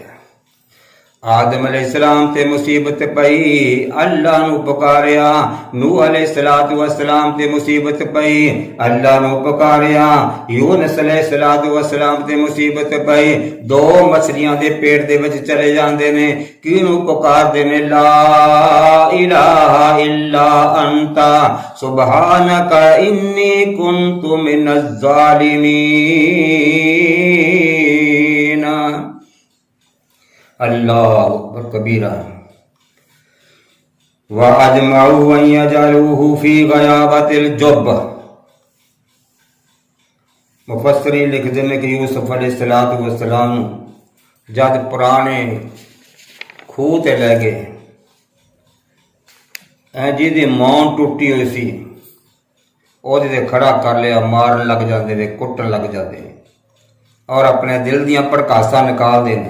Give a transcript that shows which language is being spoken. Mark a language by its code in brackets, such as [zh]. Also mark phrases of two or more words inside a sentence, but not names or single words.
[pa] आदम अलैहिस्सलाम ते मुसीबत पई, अल्लाह नू पुकारिया। نوح [ar] عليه الصلاة والسلام [pa] تے مصیبت پئی، اللہ نوں پکاریا. یونس [ar] عليه الصلاة والسلام [pa] تے مصیبت پئی، دو مچھلیاں دے پیٹ دے وچ چلے جاندے نے، کینوں پکاردے نے? [ar] لا إله إلا أنت سبحانك إني كنت من الظالمين. الله أكبر كبيرا۔ وأجمعوا أن يجعلوه في غيابت الجب. [pa] مفسرین لکھدے نے کہ یوسف [ar] عليه الصلاة والسلام [pa] جد پرانے کھوہ تے لے گئے، جیہدی مون ٹٹی ہوئی سی اوہدے تے کھڑا کر لیا، مارن لگ جاتے نے، کٹن لگ جاتے نے اور اپنے دل دیاں بھڑکاساں نکالدے نے.